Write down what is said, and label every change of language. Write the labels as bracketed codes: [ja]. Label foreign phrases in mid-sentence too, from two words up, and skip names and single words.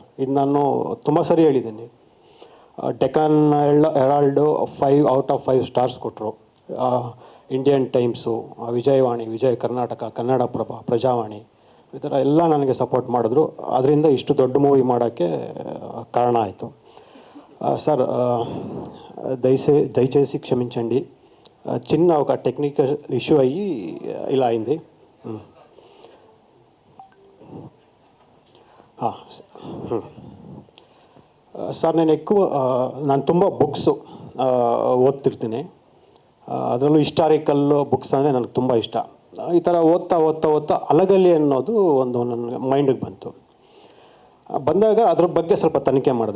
[kn] ಇದು ನಾನು ತುಂಬ ಸರಿ ಹೇಳಿದ್ದೀನಿ. ಡೆಕ್ಕನ್ ಹೆರಾಲ್ಡು 5 [en] out of 5 stars [kn] ಕೊಟ್ಟರು. ಇಂಡಿಯನ್ ಟೈಮ್ಸು, ವಿಜಯವಾಣಿ, ವಿಜಯ ಕರ್ನಾಟಕ, ಕನ್ನಡಪ್ರಭ, ಪ್ರಜಾವಾಣಿ, ಈ ಥರ ಎಲ್ಲ ನನಗೆ ಸಪೋರ್ಟ್ ಮಾಡಿದ್ರು. ಅದರಿಂದ ಇಷ್ಟು ದೊಡ್ಡ ಮೂವಿ ಮಾಡೋಕ್ಕೆ ಕಾರಣ ಆಯಿತು సార్. [te] దయచేసి క్షమించండి, చిన్న ఒక [en] technical issue [te] అయ్యి ఇలా అయింది. [kn] ಸರ್, ನಾನು ತುಂಬ ಬುಕ್ಸು ಓದ್ತಿರ್ತೀನಿ. ಅದರಲ್ಲೂ [en] historical books [kn] ಅಂದರೆ ನನಗೆ ತುಂಬ ಇಷ್ಟ. ಈ ಥರ ಓದ್ತಾ ಅಲಗಲ್ಲಿ ಅನ್ನೋದು ಒಂದು ನನ್ನ ಮೈಂಡಿಗೆ ಬಂದಾಗ ಅದ್ರ ಬಗ್ಗೆ ಸ್ವಲ್ಪ ತನಿಖೆ ಮಾಡಿದೆ.